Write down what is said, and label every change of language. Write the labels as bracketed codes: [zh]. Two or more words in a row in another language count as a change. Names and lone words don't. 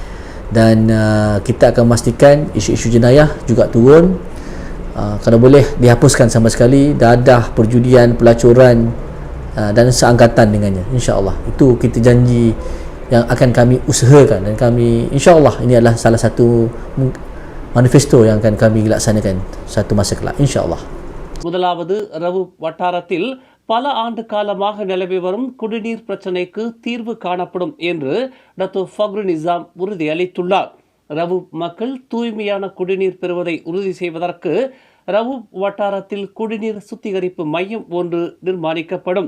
[ms] Dan kita akan memastikan isu-isu jenayah juga turun, kalau boleh dihapuskan sama sekali dadah, perjudian, pelacuran dan seangkatan dengannya, insya-Allah. Itu kita janji yang akan kami usahakan, dan kami insya-Allah ini adalah salah satu manifesto yang akan kami laksanakan satu masa kelak, insya-Allah. [ta] முதலாவது ரவு வட்டாரத்தில் பல ஆண்டு காலமாக நிலவி வரும் குடிநீர் பிரச்சினைக்கு தீர்வு காணப்படும் என்று டாக்டர் ஃபக்ரு நிசாம் உறுதியளித்துள்ளார். ரவு மக்கள் தூய்மையான குடிநீர் பெறுவதை உறுதி செய்வதற்கு ரவு வட்டாரத்தில் குடிநீர் சுத்திகரிப்பு மையம் ஒன்று நிர்மாணிக்கப்படும்.